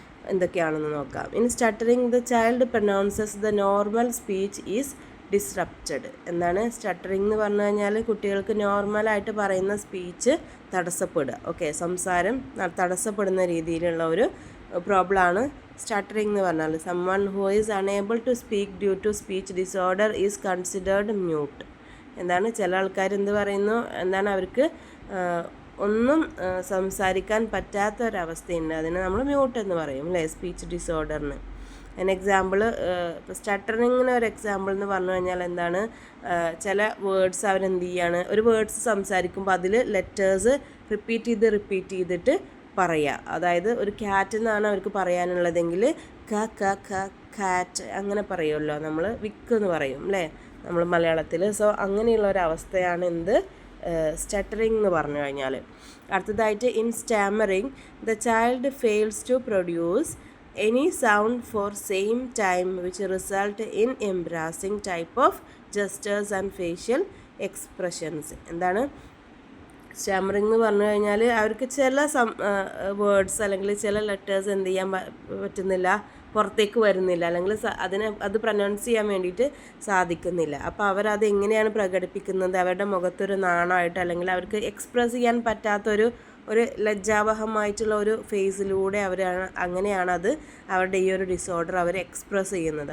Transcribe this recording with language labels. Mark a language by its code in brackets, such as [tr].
[ml] എന്തൊക്കെയാണെന്ന് നോക്കാം. [en] In stuttering the child pronounces the normal speech is disrupted. [ml] എന്താണ് stuttering എന്ന് പറഞ്ഞു കഴിഞ്ഞാൽ? കുട്ടികൾക്ക് നോർമലായിട്ട് പറയുന്ന സ്പീച്ച് തടസ്സപ്പെടുക. ഓക്കെ, സംസാരം തടസ്സപ്പെടുന്ന രീതിയിലുള്ള ഒരു പ്രോബ്ലമാണ് സ്റ്റട്ടറിങ് എന്ന് പറഞ്ഞാൽ. [en] someone who is unable to speak due to speech disorder is considered mute. [ml] എന്താണ്, ചില ആൾക്കാർ എന്ത് പറയുന്നു, എന്താണ് അവർക്ക് ഒന്നും സംസാരിക്കാൻ പറ്റാത്ത ഒരവസ്ഥയുണ്ട്. അതിനെ നമ്മൾ മ്യൂട്ട് എന്ന് പറയും അല്ലേ, സ്പീച്ച് ഡിസോർഡറിന്. എക്സാമ്പിൾ, സ്റ്റട്ടറിങ്ങിന് ഒരു എക്സാമ്പിൾ എന്ന് പറഞ്ഞു കഴിഞ്ഞാൽ എന്താണ്, ചില വേർഡ്സ് അവരെന്ത് ചെയ്യാണ്, ഒരു വേർഡ്സ് സംസാരിക്കുമ്പോൾ അതിൽ ലെറ്റേഴ്സ് റിപ്പീറ്റ് ചെയ്തിട്ട് പറയുക. അതായത് ഒരു ക്യാറ്റ് എന്നാണ് അവർക്ക് പറയാനുള്ളതെങ്കിൽ ക ക ക കാറ്റ് അങ്ങനെ പറയുമല്ലോ, നമ്മൾ വിക്ക് എന്ന് പറയും അല്ലേ നമ്മൾ മലയാളത്തിൽ. സോ അങ്ങനെയുള്ള ഒരു അവസ്ഥയാണ് എന്ത്, സ്റ്റട്ടറിങ് എന്ന് പറഞ്ഞു കഴിഞ്ഞാൽ. [en] അടുത്തതായിട്ട് in stammering the child fails to produce any sound for same time which result in embarrassing type of gestures and facial expressions. [ml] എന്താണ് സ്റ്റാമറിങ് എന്ന് പറഞ്ഞു കഴിഞ്ഞാൽ? അവർക്ക് ചില വേർഡ്സ് അല്ലെങ്കിൽ ചില ലെറ്റേഴ്സ് എന്ത് ചെയ്യാൻ പറ്റുന്നില്ല, പുറത്തേക്ക് വരുന്നില്ല, അല്ലെങ്കിൽ അത് പ്രൊനൗൺസ് ചെയ്യാൻ വേണ്ടിയിട്ട് സാധിക്കുന്നില്ല. അപ്പോൾ അവരത് എങ്ങനെയാണ് പ്രകടിപ്പിക്കുന്നത്? അവരുടെ മുഖത്തൊരു നാണമായിട്ട്, അല്ലെങ്കിൽ അവർക്ക് എക്സ്പ്രസ് ചെയ്യാൻ പറ്റാത്തൊരു ലജ്ജാവഹമായിട്ടുള്ള ഒരു ഫേസിലൂടെ അങ്ങനെയാണത് അവരുടെ ഈ ഒരു ഡിസോർഡർ അവർ എക്സ്പ്രസ് ചെയ്യുന്നത്.